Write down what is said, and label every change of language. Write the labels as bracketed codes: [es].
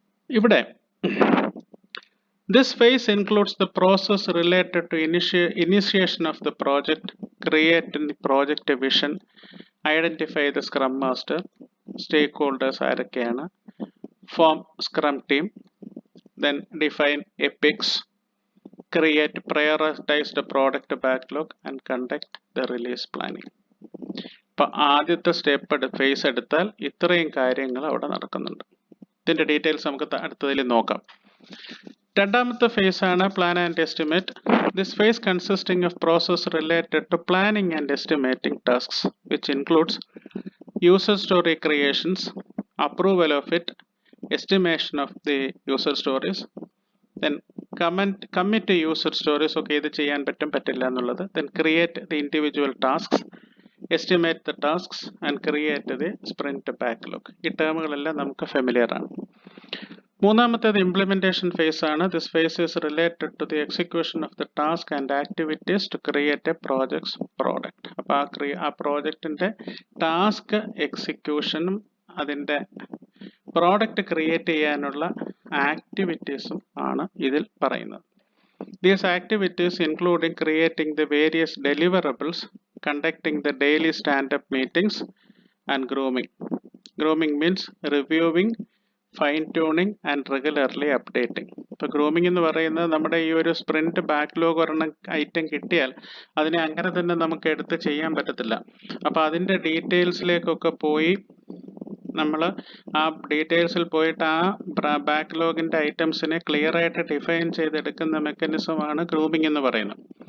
[ml] ഇവിടെ [en] this phase includes the process related to initiation of the project, creating the project vision, identify the scrum master, stakeholders [ml] ആരൊക്കെയാണ്, [en] form scrum team, then define epics, prioritize the product backlog and conduct the release planning. [ml] അപ്പോൾ ആദ്യത്തെ face എടുത്താൽ ഇത്രയും കാര്യങ്ങൾ അവിടെ നടക്കുന്നുണ്ട്. ഇതിൻ്റെ details നമുക്ക് അടുത്തതിൽ നോക്കാം. രണ്ടാമത്തെ ഫേസ് ആണ് plan and estimate. [en] this phase consisting of process related to planning and estimating tasks which includes user story creations, approval of it, estimation of the user stories, then commit user stories, [ml] ഒക്കെ ഇത് ചെയ്യാൻ പറ്റില്ല എന്നുള്ളത്, [en] Then create the individual tasks, estimate the tasks and create the sprint backlog. [ml] ഈ ടേമുകളെല്ലാം നമുക്ക് familiar ആണ്. മൂന്നാമത്തേത് implementation face ആണ്. [en] This phase is related to the execution of the task and activities to create a projects product. [ml] അപ്പോൾ ആ പ്രോജക്റ്റിന്റെ task എക്സിക്യൂഷനും അതിന്റെ product create ചെയ്യാനുള്ള ആക്ടിവിറ്റീസും ആണ് ഇതിൽ പറയുന്നത്. [en] These activities including creating the various deliverables, conducting the daily stand-up meetings, and grooming. Grooming means reviewing, fine-tuning, and regularly updating. [ml] ഇപ്പോൾ ഗ്രൂമിംഗ് എന്ന് പറയുന്നത് നമ്മുടെ ഈ ഒരു സ്പ്രിന്റ് ബാക്ക്ലോഗ് ഒരെണ്ണം ഐറ്റം കിട്ടിയാൽ അതിനെ അങ്ങനെ തന്നെ നമുക്ക് എടുത്ത് ചെയ്യാൻ പറ്റത്തില്ല. അപ്പോൾ അതിൻ്റെ ഡീറ്റെയിൽസിലേക്കൊക്കെ പോയി നമ്മൾ ആ ഡീറ്റെയിൽസിൽ പോയിട്ട് ആ ബാക്ക്ലോഗിൻ്റെ ഐറ്റംസിനെ ക്ലിയർ ആയിട്ട് ഡിഫൈൻ ചെയ്തെടുക്കുന്ന മെക്കാനിസമാണ് ഗ്രൂമിംഗ് എന്ന് പറയുന്നത്.